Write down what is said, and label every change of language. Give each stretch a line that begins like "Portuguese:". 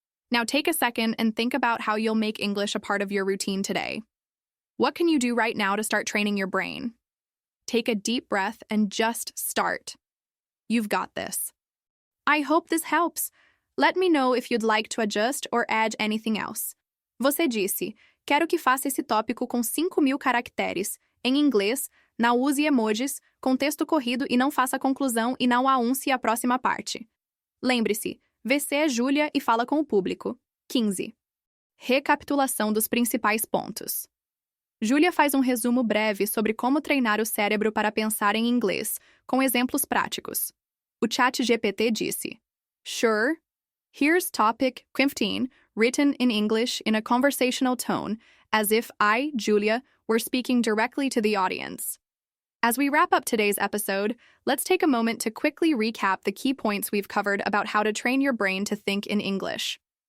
English: Now take a second and think about how you'll make English a part of your routine today. What can you do right now to start training your brain? Take a deep breath and just start. You've got this. I hope this helps. Let me know if you'd like to adjust or add anything else.
Portuguese: Você disse, quero que faça esse tópico com 5.000 caracteres. Em inglês, não use emojis, com texto corrido e não faça conclusão e não anuncie a próxima parte. Lembre-se, você é Júlia e fala com o público. 15. Recapitulação dos principais pontos. Júlia faz um resumo breve sobre como treinar o cérebro para pensar em inglês, com exemplos práticos. O chat GPT disse,
English: Sure. Here's topic 15, written in English in a conversational tone, as if I, Julia, were speaking directly to the audience. As we wrap up today's episode, let's take a moment to quickly recap the key points we've covered about how to train your brain to think in English.